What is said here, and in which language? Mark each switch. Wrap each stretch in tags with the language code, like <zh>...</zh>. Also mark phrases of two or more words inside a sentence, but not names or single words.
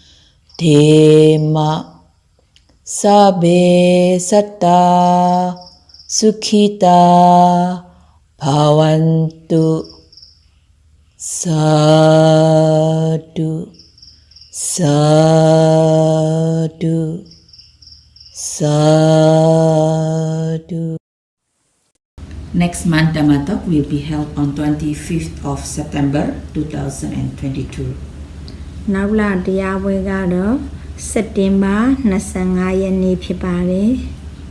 <pi>Dema Sabbe Satta Sukhita Bhavantu Sadhu Sadhu Sadhu.</pi> <en>Next month Dhamma Talk will be held on 25th of September 2022.</en> <my>နောက်လတရားပွဲကတော့စက်တင်ဘာ25ရက်နေ့ဖြစ်ပါတယ်</my>